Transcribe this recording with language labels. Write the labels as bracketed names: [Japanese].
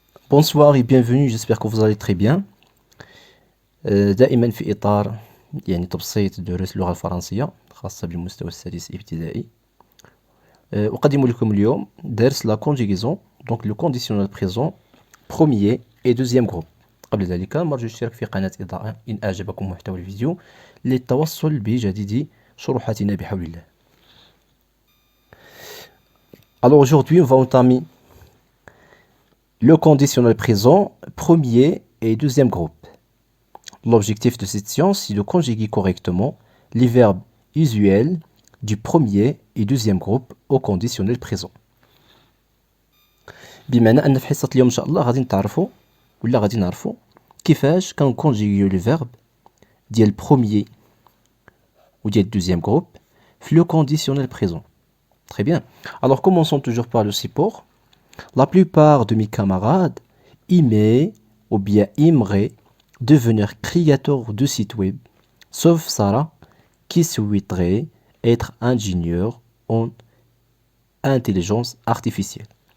[French] Bonsoir et bienvenue, j'espère que vous allez très bien. [Arabic] دائما في إطار تبسيط دروس اللغة الفرنسية خاصة بالمستوى السادس الابتدائي. أقدم لكم اليوم درس [French] la conjugaison, donc le conditionnel présent premier et deuxième groupe. [Arabic] قبل ذلك مرجو الاشتراك في قناة إضاءة إن أعجبكم محتوى الفيديو للتوصل بجديد شروحاتنا بحول الله. [French] Alors aujourd'hui on va entamer le conditionnel présent premier et deuxième groupe. L'objectif de cette séance est de conjuguer correctement les verbes usuels du premier et deuxième groupe au conditionnel présent. [Arabic] بمعنى أن في حصة اليوم إن شاء الله غادي نتعرفوا ولا غادي نعرفوا كيفاش كنكونجيغيو لي فيرب ديال [French] premier ou [Arabic] ديال [French] deuxième groupe [Arabic] في [French] le conditionnel présent. Très bien. Alors commençons toujours par le support. La plupart de mes camarades aimaient ou bien aimeraient devenir créateur de sites web, sauf Sarah qui souhaiterait être ingénieur en intelligence artificielle.